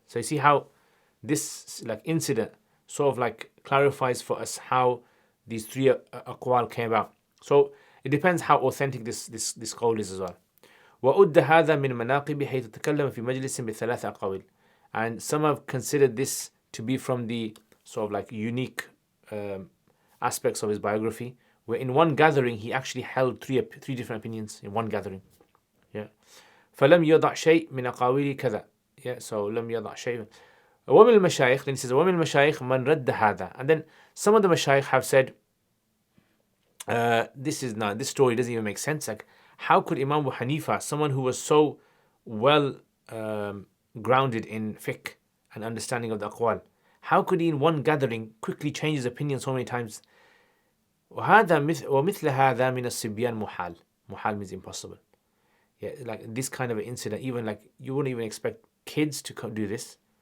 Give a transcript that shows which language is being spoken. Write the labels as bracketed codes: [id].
[en] So you see how this incident sort of clarifies for us how these three aqwal came about. So it depends how authentic this qawl is as well. [ar] وأد هذا من مناقب حيث تكلم في مجلس بثلاث أقاويل. [en] And some have considered this to be from the sort of unique aspects of his biography, where in one gathering he actually held three different opinions in one gathering. Yeah. [ar] فلم يضع شيء من أقاويل كذا. [en] Yeah. [ar] So لم يضع شيء. ومن المشايخ, [en] then he says [ar] ومن المشايخ من رد هذا. [en] And then some of the mashayikh have said this story doesn't even make sense. How could Imam Abu Hanifa, someone who was so well grounded in fiqh and understanding of the aqwal, how could he in one gathering quickly change his opinion so many times? [ar] ومثل هذا من الصبيان محال. [en] Muhal means impossible. Yeah, this kind of an incident, even you wouldn't even expect kids to do this.